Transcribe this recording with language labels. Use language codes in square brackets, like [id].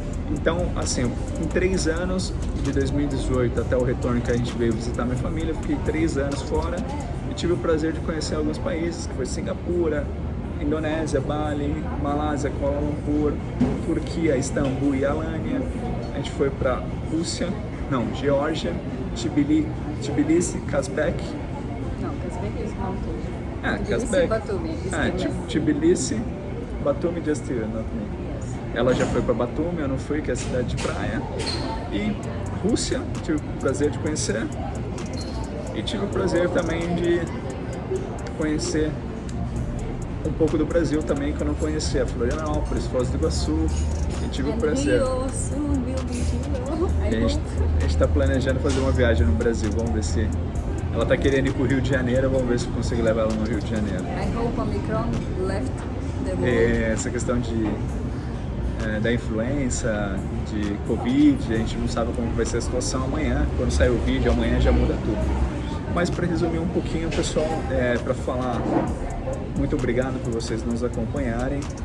[pt] Então, assim, em 3 anos, de 2018 até o retorno que a gente veio visitar minha família, eu fiquei 3 anos fora e tive o prazer de conhecer alguns países, que foi Singapura, Indonésia, Bali, Malásia, Kuala Lumpur, Turquia, Istambul e Alanya. A gente foi para Geórgia, Tbilisi, Kazbek. Não, [en] Kazbek is not Turkey. Kazbek. Batumi. Tbilisi, Batumi, just here, not me. Yes. [pt] Ela já foi para Batumi, eu não fui, que é a cidade de praia. E Rússia, tive o prazer de conhecer. E tive o prazer também de conhecer um pouco do Brasil também, que eu não conhecia. Florianópolis, Foz do Iguaçu. E tive o prazer. [en] Rio, soon will be Rio. [pt] A gente está planejando fazer uma viagem no Brasil. Vamos ver se... Ela está querendo ir para o Rio de Janeiro. Vamos ver se eu consigo levar ela no Rio de Janeiro. [en] I hope Omicron left the world. [pt] Essa questão da influença, de Covid, a gente não sabe como vai ser a situação amanhã. Quando sair o vídeo, amanhã já muda tudo. Mas para resumir um pouquinho, pessoal, para falar, muito obrigado por vocês nos acompanharem.